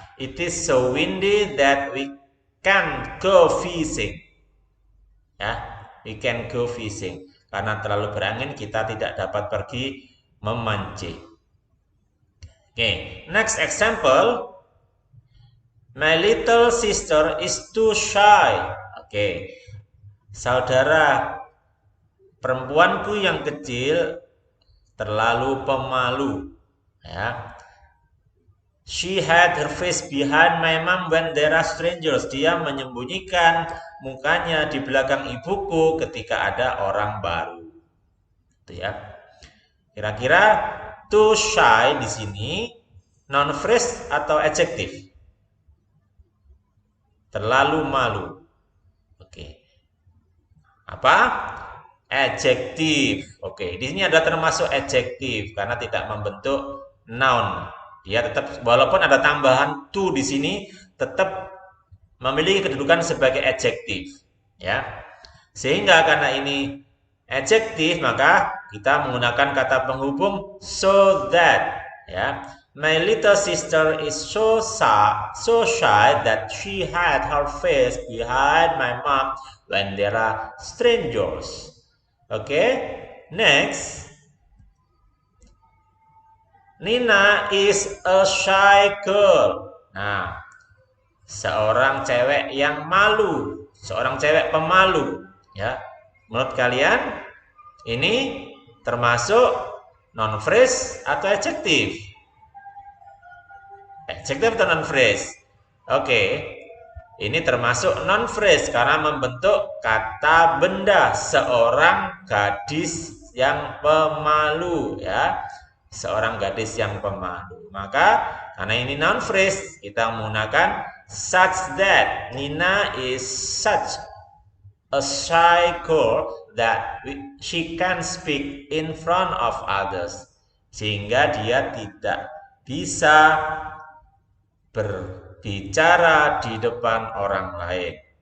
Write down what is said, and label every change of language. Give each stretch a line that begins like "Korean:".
English: It is so windy that we can't go fishing. Ya, we can go fishing.
Indonesian: Karena terlalu berangin kita tidak dapat pergi memancing.
English: Okay, next example. My little sister is too shy. Okay,
Indonesian: saudara perempuanku yang kecil terlalu pemalu.
English: Ya. She had her face behind my mom when there are strangers.
Indonesian: Dia menyembunyikan mukanya di belakang ibuku ketika ada orang baru. Itu ya. Kira-kira too shy di sini noun phrase atau adjektif? Terlalu malu. Oke. Apa? Adjektif. Oke, di sini ada termasuk adjektif karena tidak membentuk noun. Dia tetap walaupun ada tambahan to di sini tetap memiliki kedudukan sebagai adjektif, ya. Sehingga karena ini adjektif maka kita menggunakan kata penghubung so that, ya.
English: My little sister is so shy that she had her face behind my mom when there are strangers. Okay, next. Nina is a shy girl.
Indonesian: Nah, seorang cewek yang malu, seorang cewek pemalu, ya. Menurut kalian ini termasuk noun phrase atau adjektif? Adjektif atau noun phrase? Oke. Ini termasuk noun phrase karena membentuk kata benda, seorang gadis yang pemalu, ya. Seorang gadis yang pemalu. Maka karena ini noun phrase, kita menggunakan such that.
English: Nina is such a shy girl that she can speak in front of others.
Indonesian: Sehingga dia tidak bisa berbicara di depan orang lain.